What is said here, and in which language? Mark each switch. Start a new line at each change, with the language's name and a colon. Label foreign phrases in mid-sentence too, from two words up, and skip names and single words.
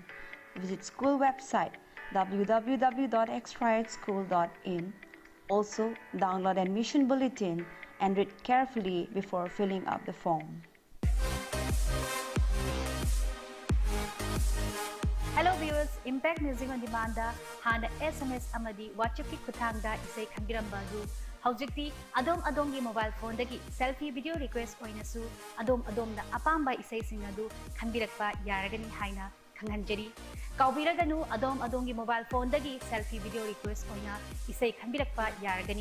English: Visit school website www.extraedschool.in. Also, download admission bulletin and read carefully before filling up the form.
Manipuri: Hello viewers, Impact Music on Demand hana SMS amadi WhatsApp ki kuthangda isai khambiramba du haujikti adom-adomgi
English: mobile phone
Manipuri: dagi
English: selfie video request
Manipuri: oinasu adom-adomda apamba isai singadu khambirakpa yaragani haina khanghanjari kaubiraganu adom-adomgi
English: mobile phone
Manipuri: dagi
English: selfie video request
Manipuri: oina isai khambirakpa yaragani.